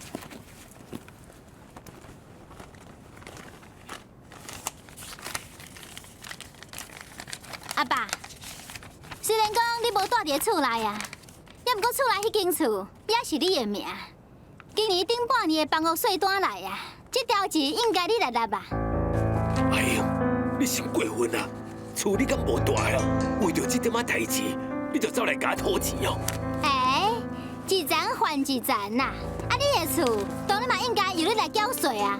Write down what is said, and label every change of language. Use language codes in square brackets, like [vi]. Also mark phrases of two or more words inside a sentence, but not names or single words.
[nan] 阿爸，虽然讲你无住伫厝内啊，也毋过厝内迄间厝也是你的名。今年顶半年的房屋税单来啊，这条钱应该你来纳吧？哎呦，你伤过分啊！厝你敢无大哦？为着这点仔代志，你就走来甲我讨钱哦？一层还一层呐！啊，你的厝当然嘛应该由你来缴税啊。